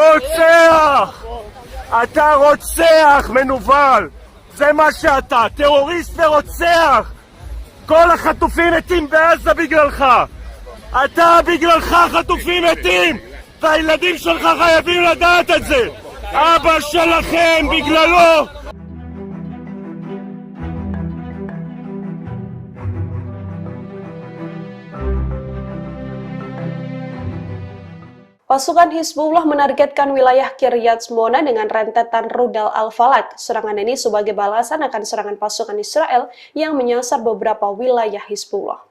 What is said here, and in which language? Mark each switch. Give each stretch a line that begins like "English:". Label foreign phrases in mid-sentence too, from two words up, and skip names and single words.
Hebrew: רוצח! אתה רוצח מנוול! זה מה שאתה, טרוריסט ורוצח! כל החטופים מתים בעזה בגללך! אתה בגללך חטופים מתים! והילדים שלך חייבים לדעת את זה! אבא שלכם בגללו!
Indonesian: Pasukan Hizbullah menargetkan wilayah Kiryat Shmona dengan rentetan rudal Al-Falaq. Serangan ini sebagai balasan akan serangan pasukan Israel yang menyasar beberapa wilayah Hizbullah.